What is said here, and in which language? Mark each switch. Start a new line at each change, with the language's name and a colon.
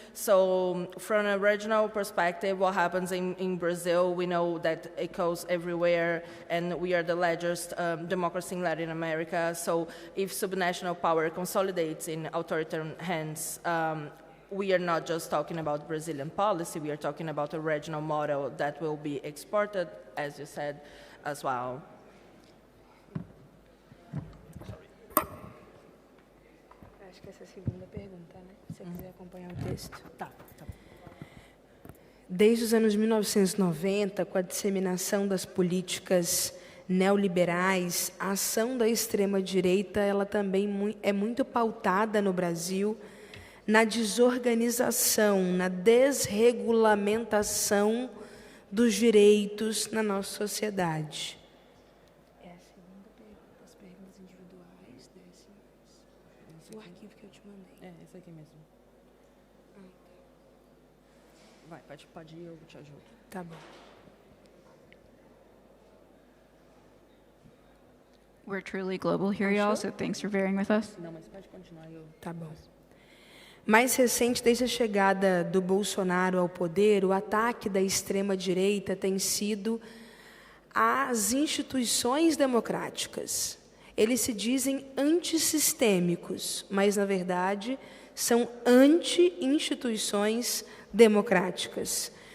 English: So from a regional perspective, what happens in Brazil, we know that it goes everywhere, and we are the largest democracy in Latin America. So if subnational power consolidates in authoritarian hands, we are not just talking about Brazilian policy, we are talking about a regional model that will be exported, as you said, as well.
Portuguese: Acho que essa é a segunda pergunta, né? Se você quiser acompanhar o texto. Tá. Desde os anos 1990, com a disseminação das políticas neoliberais, a ação da extrema-direita ela também é muito pautada no Brasil na desorganização, na desregulamentação dos direitos na nossa sociedade. É a segunda pergunta, as perguntas individuais, o arquivo que eu te mandei. É, esse aqui mesmo. Vai, pode ir, eu te ajudo. Tá bom.
English: We're truly global here, y'all, so thanks for bearing with us.
Portuguese: Não, mas pode continuar. Tá bom. Mais recente, desde a chegada do Bolsonaro ao poder, o ataque da extrema-direita tem sido às instituições democráticas. Eles se dizem antissistêmicos, mas, na verdade, são anti-instituições democráticas.